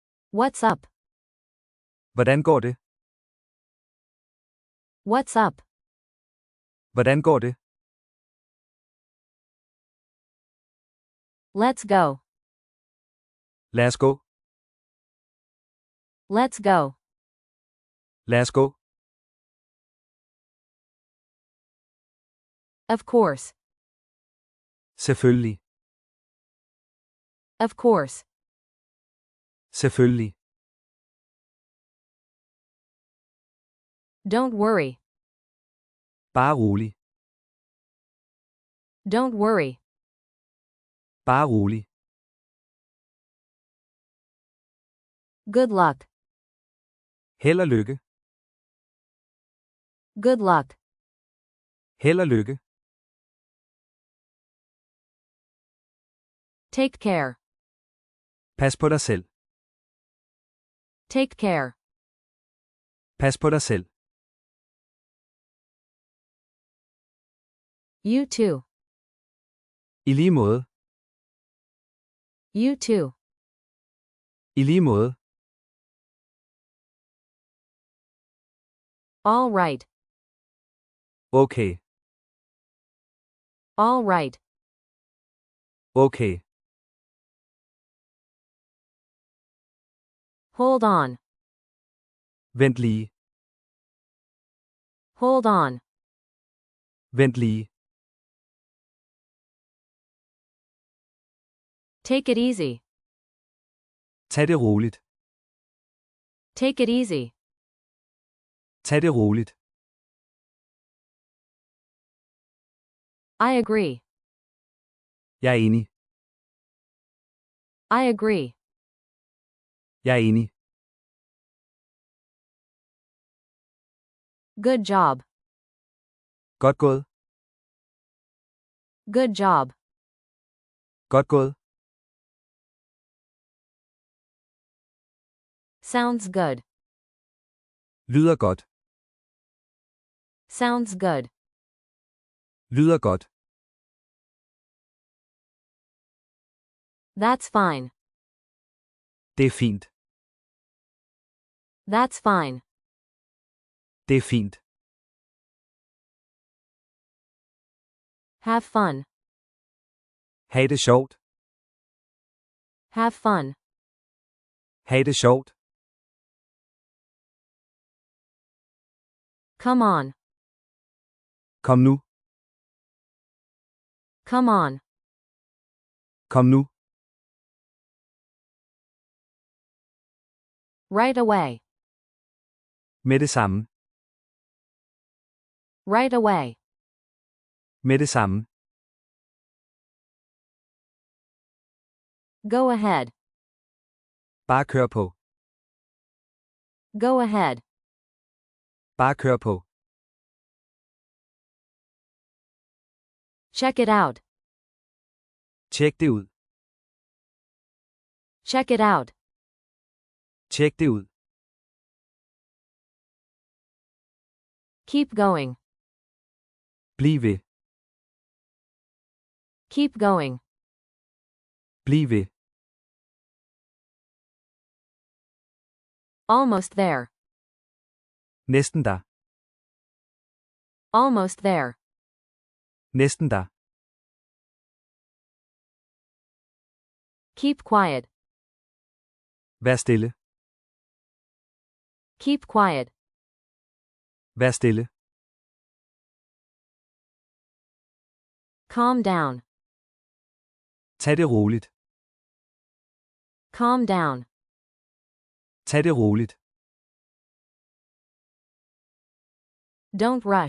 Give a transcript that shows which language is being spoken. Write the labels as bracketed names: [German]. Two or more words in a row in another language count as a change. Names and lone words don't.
[English] What's up? [Danish] Hvordan går det? [English] What's up? [Danish] Hvordan går det? [English] Let's go. [Danish] Lad os gå. [English] Let's go. [Danish] Lad os gå. [English] Of course. [Danish] Selvfølgelig. [English] Of course. [Danish] Selvfølgelig. [English] Don't worry. [Danish] Bare rolig. [English] Don't worry. [Danish] Bare rolig. [English] Good luck. [Danish] Held og lykke. [English] Good luck. [Danish] Held og lykke. [English] Take care. [Danish] Pas på dig selv. [English] Take care. [Danish] Pas på dig selv. [English] You too. [Danish] I lige måde. [English] You too. [Danish] I lige måde. [English] All right. [Danish] Okay. [English] All right. [Danish] Okay. [English] Hold on. [Danish] Vent lige. [English] Hold on. [Danish] Vent lige. [English] Take it easy. [Danish] Tag det roligt. [English] Take it easy. [Danish] Tag det roligt. [English] I agree. [Danish] Jeg er enig. [English] I agree. [Danish] Jeg er enig. [English] Good job. [Danish] Godt gået. [English] Good job. [Danish] Godt gået. [English] Sounds good. [Danish] Lyder godt. [English] Sounds good. [Danish] Lyder godt. [English] That's fine. [Danish] Det er fint. [English] That's fine. [Danish] Det er fint. [English] Have fun. [Danish] Ha' det sjovt. [English] Have fun. [Danish] Ha' det sjovt. [English] Come on. [Danish] Kom nu. [English] Come on. [Danish] Kom nu. [English] Right away. [Danish] Med det samme. [English] Right away. [Danish] Med det samme. [English] Go ahead. [Danish] Bare kør på. [English] Go ahead. [Danish] Bare kør på. [English] Check it out. [Danish] Tjek det ud. [English] Check it out. [Danish] Tjek det ud. [English] Keep going. [Danish] Bliv ved. [English] Keep going. [Danish] Bliv ved. [English] Almost there. [Danish] Næsten der. [English] Almost there. [Danish] Næsten der. [English] Keep quiet. [Danish] Vær stille. [English] Keep quiet. [Danish] Vær stille. [English] Calm down. [Danish] Tag det roligt. [English] Calm down. [Danish] Tag det roligt. [English] Don't rush.